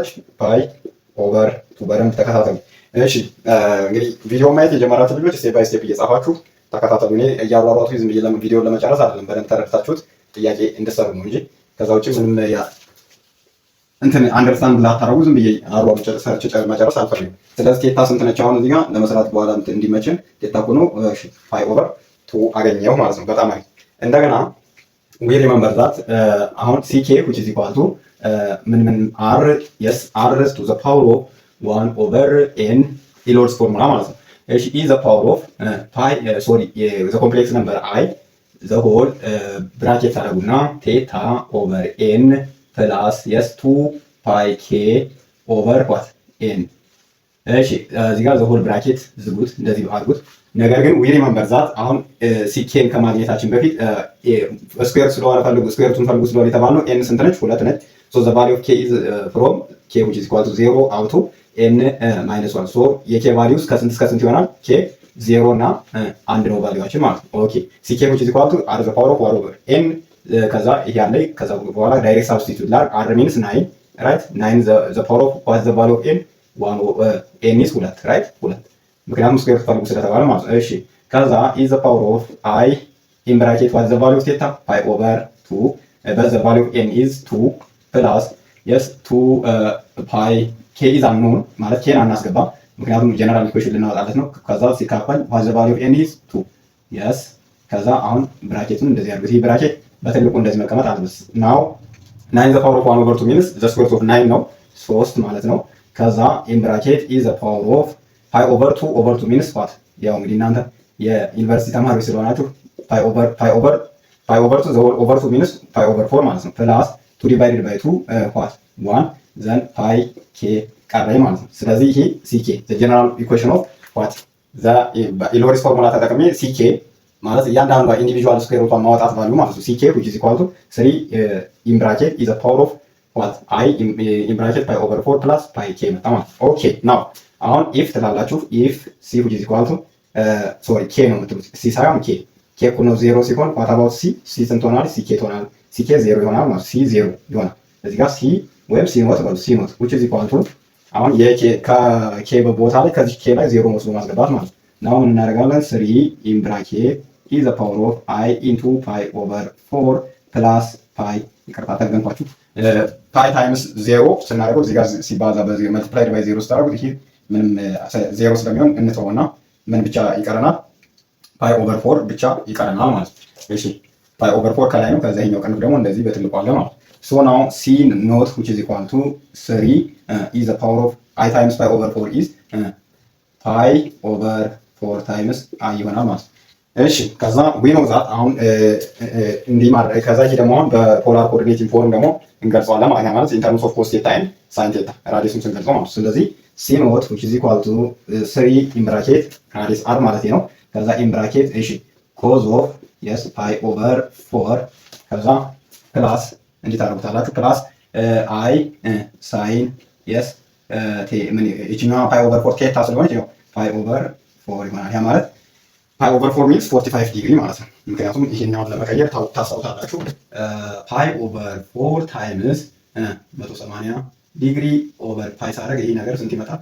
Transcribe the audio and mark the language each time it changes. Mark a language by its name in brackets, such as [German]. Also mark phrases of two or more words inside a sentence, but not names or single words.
[English] pi over 2። [Amharic] በደንብ ተከታተሉ። እሺ እንግዲህ ቪዲዮ ማየት የጀመራችሁ ልጆች [English] step by step [Amharic] እየጻፋችሁ ተከታተሉ። እኔ እያሯሯጡ ዝም ብዬ ቪዲዮን ለመጨረስ አይደለም፣ በደንብ ተረድታችሁት ጥያቄ እንድትሰሩ ነው እንጂ ከዛ ውጭ ምንም እንትን አንደርስታንድ ላታረጉ ዝም ብዬ አሯሩ መጨረስ አልፈልግም። ስለዚህ ቴታ ስንት ነች? አሁን እዚህ ጋር ለመስራት በኋላ እንዲመችን ቴታ ሆኖ [English] pi over 2 [Amharic] አገኘው ማለት ነው። በጣም አሪፍ። እንደገና [English] we remember that [Amharic] አሁን [English] ck which is equal to ምን r yes r raised to the power of 1 over n Taylor's formula ማለት [Amharic] ነው። እሺ [English] is the power of pi the complex number I the whole bracket [Amharic] ታደርጉና ቴታ [English] over n plus yes 2 pi k over what n። [Amharic] እሺ እዚህ ጋር [English] the whole bracket [Amharic] ዝጉት፣ እንደዚህ አድርጉት። ነገር ግን [English] we remember that አሁን ck [Amharic] ከማግኘታችን በፊት ስኩዌር ስለሆነ ስኩዌር ሩቱን ፈልጉ ስለሆነ የተባልነው n ስንት ነች? [English] 2 ነች። so the value of k is from k which is equal to 0 out to n minus 1 so [Amharic] የk ቫልዩስ ከስንት እስከ ስንት ይሆናል? [English] k 0 [Amharic] እና 1 ነው ቫልዩዋችን ማለት ነው። ኦኬ [English] ck which is equal to r the power of 1 over n [Amharic] ከዛ ይሄ ያለ ከዛ በኋላ [English] direct substitute ላር r means 9 right 9 the power of what's the value of n 1 over n is 2 right 2 [Amharic] ምክንያቱም ስኩዌር ፈልጉ ስለተባለ ማለት ነው። እሺ ከዛ [English] is the power of I in bracket what's the value of theta? pi over 2 but the value of n is 2 plus yes 2 pi k is unknown [Amharic] ማለት ኬን አናስገባ ምክንያቱም ጀነራል ኢኩዌሽን ልናወጣለት ነው። ከዛ ሲካፈል [English] what's the value of n is 2 yes [Amharic] ከዛ አሁን ብራኬቱን እንደዚህ አድርጉት። ይሄ ብራኬት በትልቁ እንደዚህ መቀመጥ አለበት። [English] now 9 the power of 1 over 2 means the square root of 9 [Amharic] ነው 3 ማለት ነው። ከዛ [English] in bracket is the power of pi over 2 over 2 means what? [Amharic] ያው እንግዲህ እናንተ የዩኒቨርሲቲ ተማሪዎች ስለሆናችሁ [English] pi over 2 the whole over 2 means pi over 4 [Amharic] ማለት ነው [English] plus 2 divided by 2 what 1 then pi k [Amharic] ቀረ ማለት ነው። ስለዚህ ይሄ [English] ck the general equation of what the Euler's formula ተጠቅሜ ck [Amharic] ማለት እያንዳንዷ ኢንዲቪጁዋል ስኩዌር ሩቷን ማውጣት ቫልዩ ማለት ነው። [English] ck which is equal to 3 in bracket is the power of what I in bracket pi over 4 plus pi k [Amharic] መጣ ማለት ነው። ኦኬ [English] now አሁን if ትላላችሁ if c which is equal to sorry k [Amharic] ነው የምትሉት [English] c ሳይሆን k [Amharic] እኮ ነው [English] 0 ሲሆን what about c [Amharic] ስንት ሆናል? ck ትሆናል። ck 0 ይሆናል ማለት c 0 ይሆናል። እዚህ ጋር c ወይም [English] c not [Amharic] በሉ c ኖት [English] which is equal to [Amharic] አሁን ከk በቦታ ላይ ከዚህ k ላይ 0 ወስዶ ማስገባት ማለት ነው። አሁን እናደርጋለን [English] 3 in bracket is the power of I into pi over 4 plus [Amharic] ፓይ ይቅርታ ተገንኳችሁ [English] pi times 0 [Amharic] ስናደርገው እዚህ ጋር ሲባዛ በዚህ [English] multiplied by [Amharic] 0 ስታደርጉት ይሄ ምንም 0 ስለሚሆን እንተውና ምን ብቻ ይቀረናል? [English] pi over 4 [Amharic] ብቻ ይቀረናል ማለት ነው። እሺ [English] pi over 4 [Amharic] ከላይ ነው። ከዛ ይሄኛው ቅንፍ ደግሞ እንደዚህ በትልቁ አለ ማለት ነው። [English] so now c not which is equal to 3 is the power of I times pi over 4 is pi over 4 times I [Amharic] ይሆናል ማለት ነው። እሺ ከዛ [English] we know that [Amharic] አሁን እንዲህ ማድረግ ከዛ ይሄ ደግሞ አሁን በፖላር ኮኦርዲኔት ፎርም ደግሞ እንገልጸዋለን ማለት [English] in terms of cos theta and sin theta [Amharic] ራዲየሱን ስንገልጸው ማለት ነው። ስለዚህ [English] c not which is equal to 3 in bracket [Amharic] ራዲየስ r ማለት ነው። ከዛ [English] in bracket [Amharic] እሺ [English] cos of yes pi over 4 [Amharic] ከዛ ፕላስ እንዴት አድርጉታላችሁ [English] plus i sine yes [Amharic] ምን እቺኛዋ [English] pi over 4 [Amharic] ቴታ ስለሆነች ያው [English] pi over 4 [Amharic] ይሆናል። ያ ማለት [English] pi over 4 means 45 degree [Amharic] ማለት ነው። ምክንያቱም ይሄኛውን ለመቀየር ታስታውሳላችሁ [English] pi over 4 times 180 degree over pi [Amharic] ሳደርግ ይሄ ነገር ስንት ይመጣል?